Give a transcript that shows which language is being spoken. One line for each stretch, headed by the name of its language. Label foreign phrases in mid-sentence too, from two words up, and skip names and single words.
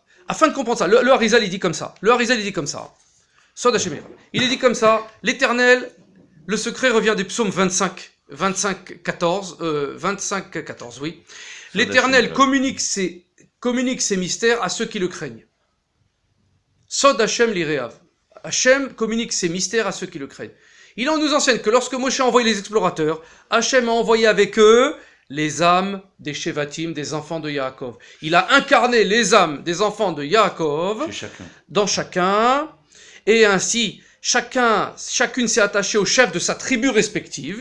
French: Afin de comprendre ça, le Harizal, il dit comme ça.
Hebrew: סוד השם.
French: Il dit comme ça, l'Éternel, le secret revient des psaumes 25, 14, oui. L'Éternel communique ses mystères à ceux qui le craignent.
Hebrew: סוד השם ליראיו.
French: Hashem communique ses mystères à ceux qui le craignent. Il nous enseigne que lorsque Moshe a envoyé les explorateurs, Hashem a envoyé avec eux les âmes des Shevatim, des enfants de Yaakov. Il a incarné les âmes des enfants de Yaakov dans chacun, et ainsi chacune s'est attachée au chef de sa tribu respective.